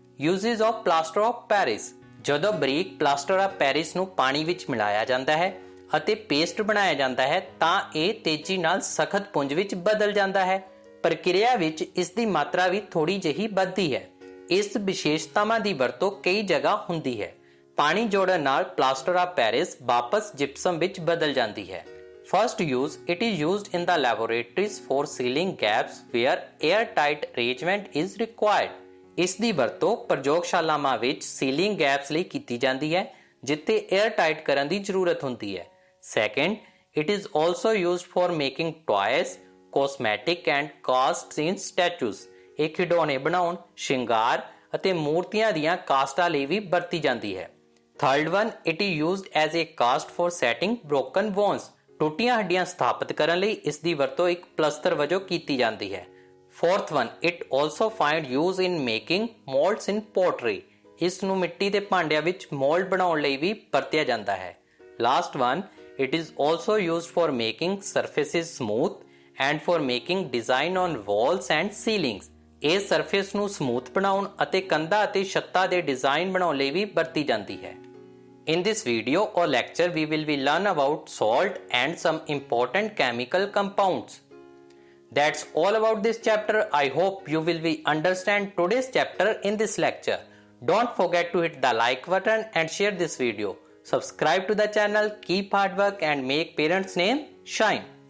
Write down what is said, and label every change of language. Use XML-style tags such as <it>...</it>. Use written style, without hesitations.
<en>Uses of plaster of Paris.</en> <pa>ਜਦੋਂ ਬਰੀਕ plaster of Paris ਨੂੰ ਪਾਣੀ ਵਿੱਚ ਮਿਲਾਇਆ ਜਾਂਦਾ ਹੈ ਅਤੇ ਪੇਸਟ ਬਣਾਇਆ ਜਾਂਦਾ ਹੈ ਤਾਂ ਇਹ ਤੇਜ਼ੀ ਨਾਲ ਸਖਤ ਪੁੰਜ ਵਿੱਚ ਬਦਲ ਜਾਂਦਾ ਹੈ। ਪ੍ਰਕਿਰਿਆ ਵਿੱਚ ਇਸ ਦੀ ਮਾਤਰਾ ਵੀ ਥੋੜੀ ਜਿਹੀ ਵੱਧਦੀ ਹੈ। ਇਸ ਵਿਸ਼ੇਸ਼ਤਾਵਾਂ ਦੀ ਵਰਤੋਂ ਕਈ ਜਗ੍ਹਾ ਹੁੰਦੀ ਹੈ। ਪਾਣੀ ਜੋੜਨ ਨਾਲ ਪਲਾਸਟਰ ਆਫ ਪੈਰਿਸ ਵਾਪਸ ਜਿਪਸਮ ਵਿੱਚ ਬਦਲ ਜਾਂਦੀ ਹੈ।</pa> <en>First use, it is used in the laboratories for sealing gaps where airtight arrangement is required.</en> <pa>ਇਸ ਦੀ ਵਰਤੋਂ ਪ੍ਰਯੋਗਸ਼ਾਲਾਵਾਂ ਵਿੱਚ ਸੀਲਿੰਗ ਗੈਪਸ ਲਈ ਕੀਤੀ ਜਾਂਦੀ ਹੈ ਜਿੱਥੇ 에ਅਰਟਾਈਟ ਕਰਨ ਦੀ ਜ਼ਰੂਰਤ ਹੁੰਦੀ ਹੈ।</pa> <en>Second, it is also used for making toys, cosmetic and casts in statues.</en> <pa>ਇਹ ਖਿਡੌਣੇ ਬਣਾਉਣ, ਸ਼ਿੰਗਾਰ ਅਤੇ ਮੂਰਤੀਆਂ ਦੀਆਂ ਕਾਸਟਾਂ ਲਈ ਵੀ ਵਰਤੀ ਜਾਂਦੀ ਹੈ।</pa> <en>Third one, it is used as a cast for setting broken bones.</en> <pa>ਟੁੱਟੀਆਂ ਹੱਡੀਆਂ ਸਥਾਪਿਤ ਕਰਨ ਲਈ ਇਸ ਦੀ ਵਰਤੋਂ ਇੱਕ ਪਲਸਤਰ ਵਜੋਂ ਕੀਤੀ ਜਾਂਦੀ ਹੈ।</pa> <en>Fourth one, it also find use in making molds in pottery.</en> <pa>ਇਸ ਨੂੰ ਮਿੱਟੀ ਦੇ ਭਾਂਡਿਆਂ ਵਿੱਚ ਮੋਲਡ ਬਣਾਉਣ ਲਈ ਵੀ ਵਰਤਿਆ ਜਾਂਦਾ ਹੈ।</pa> <en>Last one, it is also used for making surfaces smooth and for making design on walls and ceilings.</en> <pa>ਇਹ ਸਰਫੇਸ ਨੂੰ ਸਮੂਥ ਬਣਾਉਣ ਅਤੇ ਕੰਧਾਂ ਅਤੇ ਛੱਤਾਂ ਦੇ ਡਿਜ਼ਾਈਨ ਬਣਾਉਣ ਲਈ ਵੀ ਵਰਤੀ ਜਾਂਦੀ ਹੈ।</pa> <en>In this video or lecture, we will be learn about salt and some important chemical compounds. That's all about this chapter. I hope you will be understand today's chapter in this lecture. Don't forget to hit the like button and share this video. Subscribe to the channel, keep hard work and make parents' name shine.</en>